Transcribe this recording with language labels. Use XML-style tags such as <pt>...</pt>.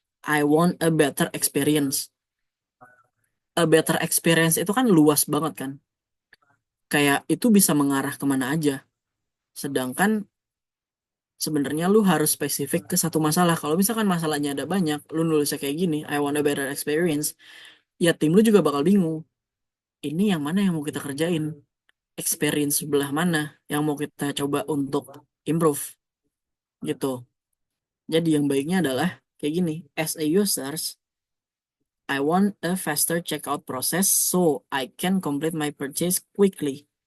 <en>I want a better experience. A better experience</en> <id>itu kan luas banget kan. Kayak itu bisa mengarah kemana aja. Sedangkan sebenarnya lu harus spesifik ke satu masalah. Kalau misalkan masalahnya ada banyak, lu nulisnya kayak gini,</id> <en>I want a better experience,</en> <id>ya tim lu juga bakal bingung. Ini yang mana yang mau kita kerjain? Experience sebelah mana yang mau kita coba untuk improve gitu. Jadi yang baiknya adalah kayak gini.</id> <en>As a users, I want a faster checkout process so I can complete my purchase quickly.</en>